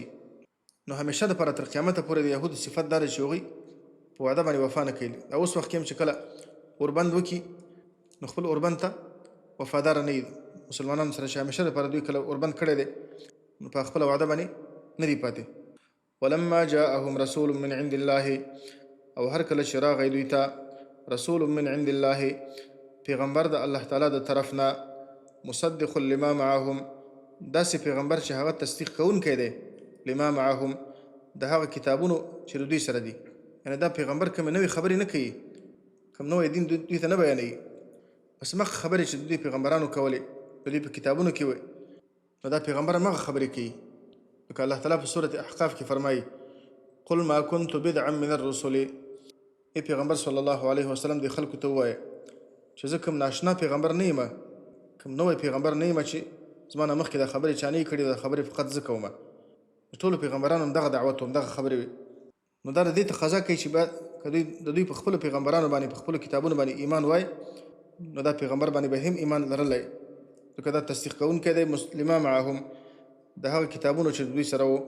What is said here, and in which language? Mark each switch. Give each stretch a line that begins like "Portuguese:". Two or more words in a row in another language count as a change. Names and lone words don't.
Pashto: نو همیشه دپاره تر قیامته پورې د یهودو صفت دا دی چې هغوی په وعده باندې وفا نه کوي. اوس وخت کې هم چې کله اوربند وکړي نو خپل اوربند ته وفادار نه وي. مسلمانانو سره چې همیشه دپاره دوی کله اوربند کړی دی نو په خپله وعده باندې نه دي پاتې.
Arabic: ولما جاءهم رسول من عند الله،
Pashto: او هر کله چې راغی دوی ته
Arabic: رسول من عند الله،
Pashto: پیغمبر د الله تعالی د طرف نه،
Arabic: مصدق لما معهم،
Pashto: داسې پیغمبر چې هغه تصدیق کوونکی دی،
Arabic: لما معهم،
Pashto: د هغه کتابونو چې د دوی سره دي. یعنې دا پیغمبر کومې نوې خبرې نه کوي، کوم نوی دین دوی ته نه بیانوي، بس مخ خبرې چې د دوی پیغمبرانو کولې د دوی په کتابونو کې وي، نو دا پیغمبر همغه خبرې کوي. لکه الله تعالی په سورة احقاف کې فرمایي
Arabic: قل ما كنت بدعا من الرسل،
Pashto: ای پیغمبر
Arabic: صلی الله علیه وسلم
Pashto: د خلکو ته ووایه چې زه کوم ناشنا پیغمبر نه یم، کوم نوی پیغمبر نه یم چې زما نه مخکې دا خبرې چا نه کړي، دا خبرې فقط زه کومه. د ټولو پیغمبرانو همدغه دعوت و، همدغه خبرې وي. نو دا د دې تقاضا کوي چې باید که د دوی په خپلو پیغمبرانو باندې په خپلو کتابونو باندې ایمان وای، نو دا پیغمبر باندې به هم ایمان لرلی، ځکه دا تصدیق کوونکی دی
Arabic: مسلمه معهم
Pashto: د هغه کتابونو چې دوی سره وو.